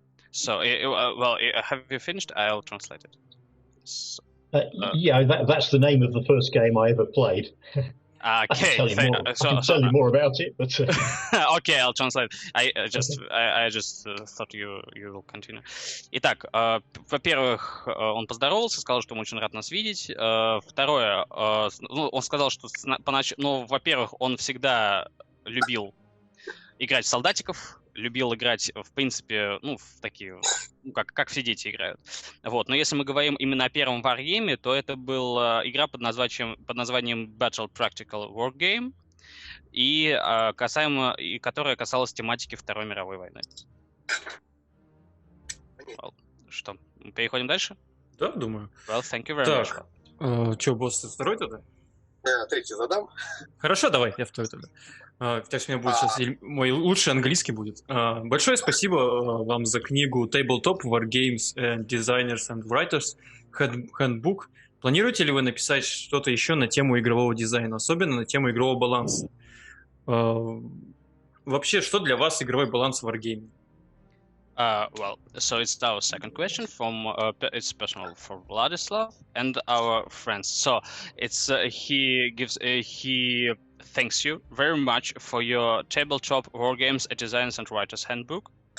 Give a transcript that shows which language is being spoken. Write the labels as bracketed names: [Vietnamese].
[English] So, have you finished? I'll translate it. So, yeah, that's the name of the first game I ever played. Okay. I can tell you more about it, but okay, I'll translate. I just thought you will continue. [Russian] Итак, во-первых, он поздоровался, сказал, что ему очень рад нас видеть. Второе, он сказал, что во-первых, он всегда любил играть в солдатиков, любил играть, в принципе, ну, в такие, ну, как все дети играют. Вот. Но если мы говорим именно о первом Wargame, то это была игра под названием Battle Practical Wargame, и которая касалась тематики Второй мировой войны. Well, что, переходим дальше? Да, думаю. [English] Well, thank you very much. [Russian] Так, что, босс, ты второй тогда? Я третий задам. Хорошо, давай, я второй тогда. Так что у меня будет сейчас мой лучший английский будет. Большое спасибо вам за книгу Tabletop Wargames and Designers and Writers Handbook. Планируете ли вы написать что-то еще на тему игрового дизайна, особенно на тему игрового баланса? Вообще, что для вас игровой баланс в Wargame? [English] Well, so it's our second question it's personal for Vladislav and our friends. So it's he thanks you very much for your tabletop war games, a designers and writers handbook.